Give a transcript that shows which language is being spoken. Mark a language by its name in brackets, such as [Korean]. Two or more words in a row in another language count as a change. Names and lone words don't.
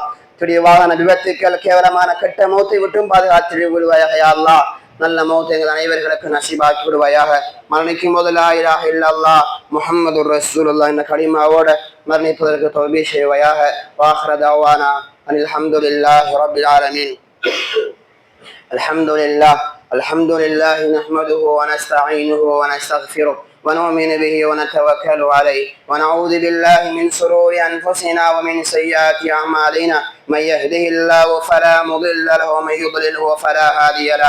[Tamil] துடைய வாகன விபத்துக்கள் கேவலமான கெட்ட மௌத்தை விட்டும் பாதுகாத்து விடுவாயாக [Arabic] يا الله. [Tamil] நல்ல மௌத்தை எங்கள் அனைவர்களுக்கு நசீபாக்கி விடுவாயாக. மரணிக்கும் போது [Arabic] لا إله إلا الله محمد رسول الله [Tamil] என்ற கலிமாவோட மரணிப்பதற்கு தௌபீக் செய்வாயாக. [Arabic] وآخر دعوانا أن الحمد لله رب العالمين. الحمد لله نحمده ونستعينه ونستغفره ونؤمن به ونتوكل عليه ونعوذ بالله من شرور أنفسنا ومن سيئات أعمالنا. من يهده الله فلا مضل له ومن يضلله فلا هادي له.